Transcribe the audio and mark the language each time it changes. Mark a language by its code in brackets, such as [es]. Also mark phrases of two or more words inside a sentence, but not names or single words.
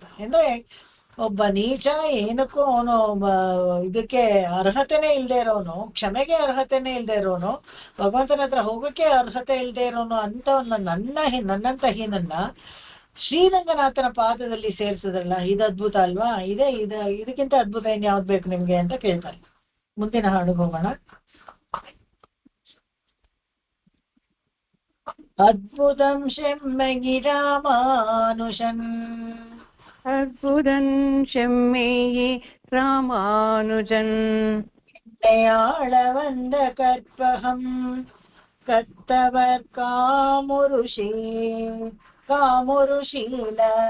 [kn] ಅಂದ್ರೆ ಒಬ್ಬ ನೀಚ, ಏನಕ್ಕೂ ಅವನು ಇದಕ್ಕೆ ಅರ್ಹತೆನೇ ಇಲ್ದೇ ಇರೋನು, ಕ್ಷಮೆಗೆ ಅರ್ಹತೆನೇ ಇಲ್ದೇ ಇರೋನು, ಭಗವಂತನ ಹತ್ರ ಹೋಗಕ್ಕೆ ಅರ್ಹತೆ ಇಲ್ದೇ ಇರೋನು ಅಂತವನ್ನ ನನ್ನಂತ ಹೀನನ್ನ ಶ್ರೀರಂಗನಾಥನ ಪಾದದಲ್ಲಿ ಸೇರಿಸಿದ್ರಲ್ಲ, ಇದು ಅದ್ಭುತ ಅಲ್ವಾ? ಇದಕ್ಕಿಂತ ಅದ್ಭುತ ಏನ್ ಯಾವ್ದು ಬೇಕು ನಿಮ್ಗೆ ಅಂತ ಕೇಳ್ತಾರೆ. ಮುಂದಿನ ಹಾಡಿಗೆ ಹೋಗೋಣ. [ta] அற்புதன் செம்மையே ராமானுஜன், அற்புதன் செம்மையே ராமானுஜன், ஆள வந்த கற்பகம் கத்தவர் காமுருஷீல.